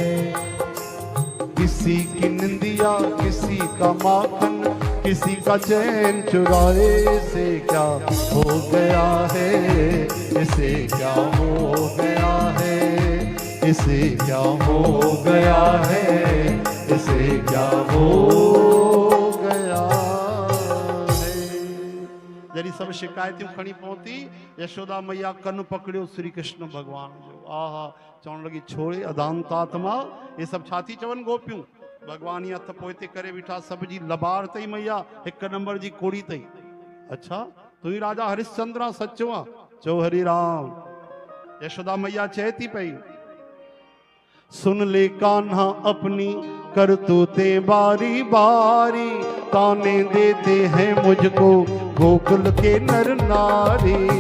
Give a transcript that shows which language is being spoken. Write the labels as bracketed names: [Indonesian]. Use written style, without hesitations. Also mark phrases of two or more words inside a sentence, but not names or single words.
[Hindi] किसी की निंदिया किसी का माखन, किसी का चैन चुराए, इसे क्या हो गया है, इसे क्या हो गया है, इसे क्या हो गया है, इसे क्या हो गया है। [Sindhi] जरी सब शिकायतूं खणी पहुती, यशोदा मैया कन पकड़ियो श्री कृष्ण भगवान जो। आहा चवण लगी छोड़े अदांतात्मा, ये सब छाती चवन गोपियूं भगवान हथ पोइते करे बीठा, सब जी लबार तई मैया एक नंबर जी कोड़ी तई। अच्छा तू ही राजा हरिश्चंद्र सच्चो आ, चो हरि राम। [Hindi] यशोदा मैया [Sindhi] चहती पई, [Hindi] सुन ले कान्हा अपनी करतूते बारी बारी, ताने देते हैं मुझको गोकुल के नर नारी।